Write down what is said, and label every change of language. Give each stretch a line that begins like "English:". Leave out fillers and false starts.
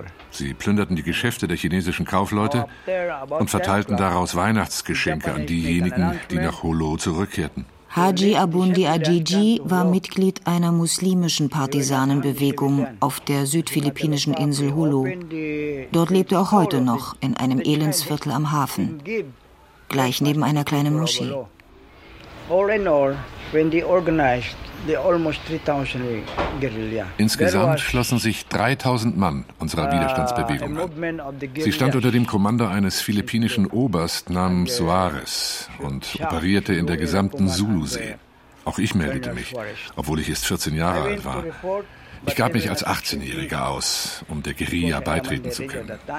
German: Sie plünderten die Geschäfte der chinesischen Kaufleute und verteilten daraus Weihnachtsgeschenke an diejenigen, die nach Holo zurückkehrten. Haji Abundi Ajiji war Mitglied einer muslimischen Partisanenbewegung auf der südphilippinischen Insel Holo. Dort lebt er auch heute noch in einem Elendsviertel am Hafen, gleich neben einer kleinen Moschee.
English: All in all, when they organized the almost 3,000 guerrilla.
German: Insgesamt schlossen sich 3,000 Mann unserer Widerstandsbewegung an. Sie stand unter dem Kommando eines philippinischen Oberst namens Suarez und operierte in der gesamten Sulusee. Auch ich meldete mich, obwohl ich erst 14 Jahre alt war. Ich gab mich als 18-Jähriger aus, um der Guerilla beitreten zu können.